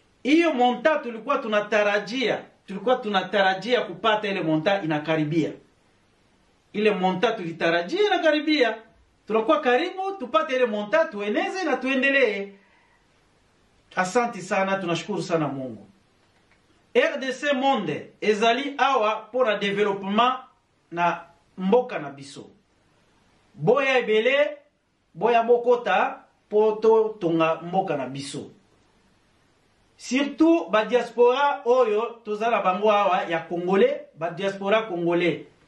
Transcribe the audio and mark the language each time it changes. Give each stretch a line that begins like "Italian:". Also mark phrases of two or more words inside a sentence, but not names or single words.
Swahili: hiyo monta tulikuwa tunatarajia kupata ile monta inakaribia. Ile monta tulitarajia inakaribia. Tunakuwa karibu tupate ile monta tueneze na tuendelee. Asante sana, tunashukuru sana Mungu.
Lingala: RDC Monde ezali awa
French: pour le développement
Lingala: na mboka na biso. Boya ebele, boya bokota poto tonga mboka na biso. Surtout ba diaspora oyo tozala bango awa ya Congolais, ba
French: diaspora congolais.